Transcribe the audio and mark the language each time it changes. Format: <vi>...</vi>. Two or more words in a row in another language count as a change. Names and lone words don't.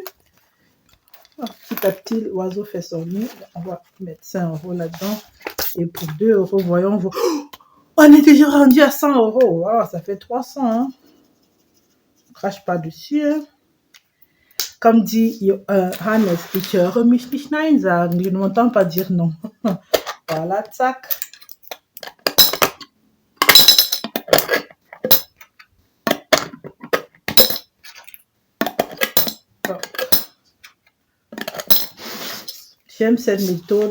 <fr>Petit à petit, l'oiseau fait son nid. On va mettre 5 € là-dedans. Et pour 2 €, voyons. On est déjà rendu à 100 €. Wow, ça fait 300. Hein. On crache pas dessus. Hein. Comme dit Hannes,</fr> <de>ich höre mich nicht nein sagen.</de> <fr>Je ne m'entends pas dire non. Voilà, tac. J'aime cette méthode.</fr>